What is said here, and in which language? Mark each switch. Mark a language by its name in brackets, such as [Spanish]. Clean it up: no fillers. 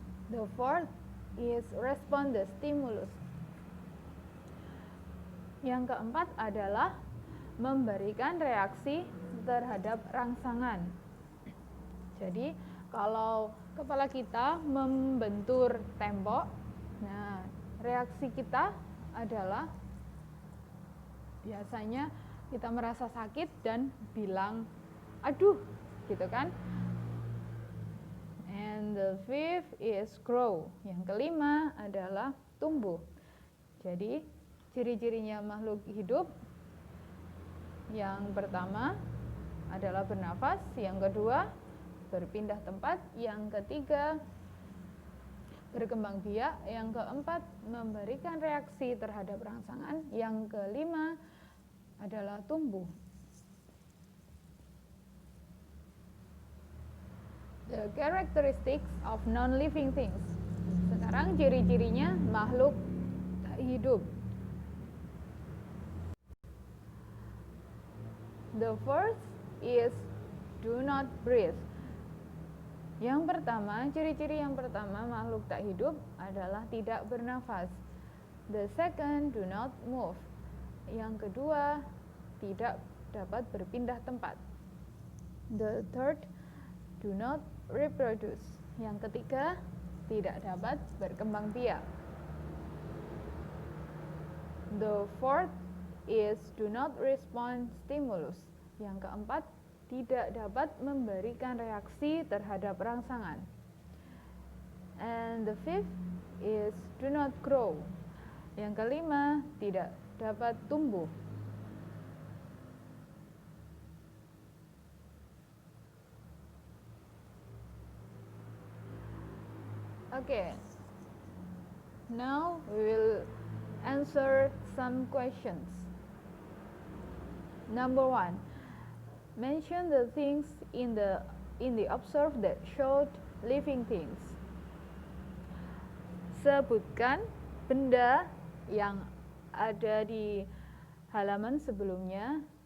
[English] The fourth is respond the stimulus. [Indonesian] Yang keempat adalah memberikan reaksi terhadap rangsangan. Jadi, kalau kepala kita membentur tembok, nah, reaksi kita adalah biasanya kita merasa sakit dan bilang aduh, gitu kan. [English] And the fifth is grow. [Indonesian] Yang kelima adalah tumbuh. Jadi, ciri-cirinya makhluk hidup yang pertama adalah bernafas, yang kedua berpindah tempat, yang ketiga berkembang biak, yang keempat memberikan reaksi terhadap rangsangan, yang kelima adalah tumbuh. [English] The characteristics of non-living things. [Indonesian] Sekarang ciri-cirinya makhluk tak hidup. [English] The first is do not breathe. [Indonesian] Yang pertama, ciri-ciri yang pertama makhluk tak hidup adalah tidak bernafas. [English] The second, do not move. [Indonesian] Yang kedua, tidak dapat berpindah tempat. [English] The third, do not reproduce. [Indonesian] Yang ketiga, tidak dapat berkembang biak. [English] The fourth is do not respond stimulus. [Indonesian] Yang keempat, tidak dapat memberikan reaksi terhadap rangsangan. [English] And the fifth is do not grow. [Indonesian] Yang kelima, tidak dapat tumbuh. [English] Okay, now we will answer some questions. Number 1, mention the things in the observed that showed living things. [Indonesian] Sebutkan benda yang ada di halaman sebelumnya